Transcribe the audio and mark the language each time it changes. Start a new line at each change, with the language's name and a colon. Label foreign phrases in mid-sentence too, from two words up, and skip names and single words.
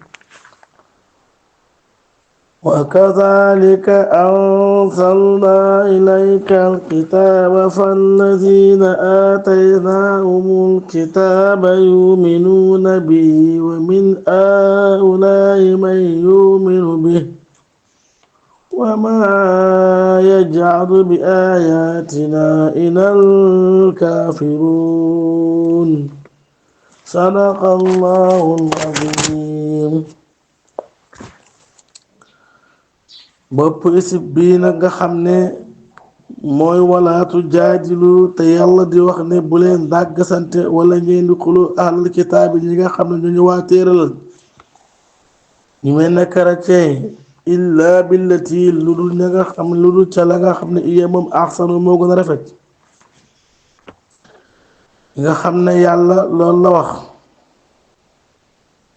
Arabic: وكذلك أنزلنا إليك الكتاب فالذين آتيناهم الكتاب يؤمنون به ومن هؤلاء من يؤمن به وما يجعل بآياتنا إلا الكافرون صدق الله العظيم
Wolof: bopp isib bii nag nga xam ne mooy
Arabic: ولا تجادلوا
Wolof: te yàlla di wax ne bu leen dàgg sante wala ngeen di xuloo
Arabic: أهل الكتاب
Wolof: yi ñi nga xam ne ñu waa téeralal ñu mel ne chrétien
Arabic: إلا بالتي
Wolof: lu dul ña nga xam lu dul ca la nga xam ne iya moom ahsanu moo gën a rafet nga xam ne yàlla loolu la wax